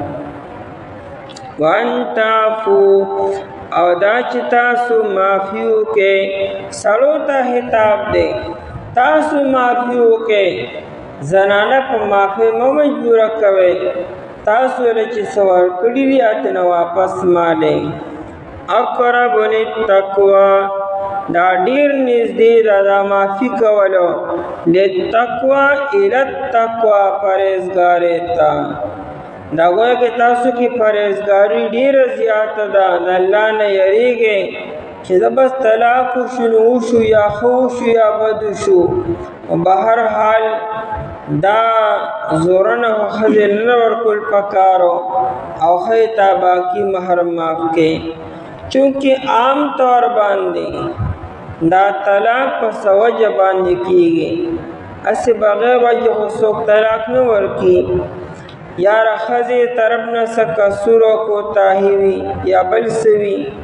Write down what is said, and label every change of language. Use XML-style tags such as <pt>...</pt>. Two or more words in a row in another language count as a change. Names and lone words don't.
<ar>وان تعفو،</ar> <ps>او دا چې تاسو معافي وکړئ، سړو ته خطاب دی، تاسو معافي وکړئ، زنانه په معافۍ مه مجبوره کوئ، تاسو له چې څه ورکړي دي هغه نه واپس مالئ.</ps> <ar>اقرب للتقوی،</ar> <ps>دا ډیر نږدې ده دا معافي کولو،</ps> <ar>للتقوی الی التقوی،</ar> <ps>پرهیزګارۍ ته. دا</ps> <ur>گویا کہ</ur> <ps>تاسو کی پرہیزگاری ډیر زیاته ده د الله نه یریږئ چې دا بس طلاق وشو نو وشو یا ښه وشو یا بد وشو بهر حال دا زورنه ښځې نه ورکول پکارو او ښځې ته باقي مهر معاف کړي چونکې عام طور باندې دا طلاق په څه وجه باندې کېږي هسې بغیر وجه خو څوک طلاق نه ورکي یاره ښځې طرف نه څه قصور او کوتاهي وي یا بل څه وي</ps>